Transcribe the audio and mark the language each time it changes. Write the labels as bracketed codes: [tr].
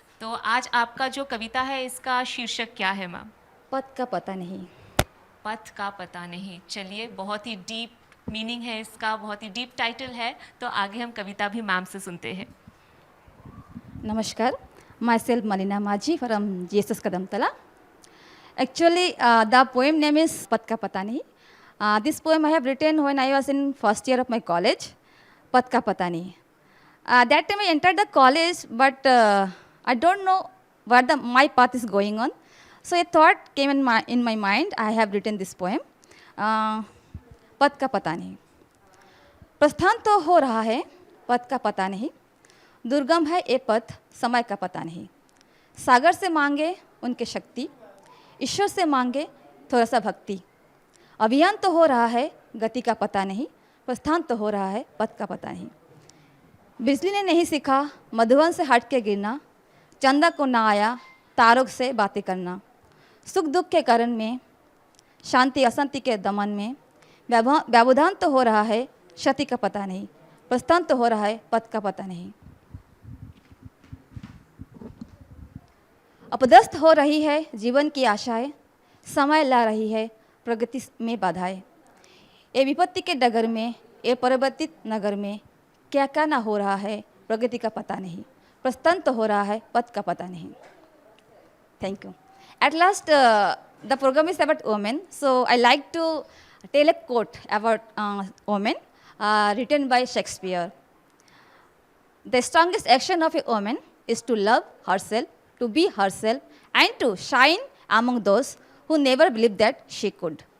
[hi] तो आज आपका जो कविता है इसका शीर्षक क्या है मैम? पथ का पता नहीं। पथ का पता नहीं। चलिए, बहुत ही डीप मीनिंग है इसका, बहुत ही डीप टाइटल है। तो आगे हम कविता भी मैम से सुनते हैं। [en] नमस्कार, myself Malina Majhi from GSS Kadamtala. Actually, the poem name is Path Ka Pata Nahi. This poem I have written when I was in first year of my college, Path Ka Pata Nahi. That time I entered the college, but I don't know where my path is going on. So a thought came in my mind. I have written this poem, Path Ka Pata Nahi. [hi] प्रस्थान तो हो रहा है, पथ का पता नहीं। दुर्गम है ये पथ, समय का पता नहीं। सागर से मांगे उनके शक्ति, ईश्वर से मांगे थोड़ा सा भक्ति। अभियान तो हो रहा है, गति का पता नहीं। प्रस्थान तो हो रहा है, पथ का पता नहीं। बिजली ने नहीं सीखा मधुबन से हट के गिरना, चंदा को ना आया तारों से बातें करना। सुख दुख के कारण में, शांति अशांति के दमन में, व्यवधान तो हो रहा है, क्षति का पता नहीं। प्रस्थान तो हो रहा है, पथ का पता नहीं। अपदस्थ हो रही है जीवन की आशाएं, समय ला रही है प्रगति में बाधाएं। ये विपत्ति के डगर में, ये परिवर्तित नगर में, क्या क्या ना हो रहा है, प्रगति का पता नहीं। प्रस्थान तो हो रहा है, पथ का पता नहीं। [en] Thank you. At last, the program is about women, so I like to tell a quote about women, written by Shakespeare. The strongest action of a woman is to love herself, to be herself, and to shine among those who never believed that she could.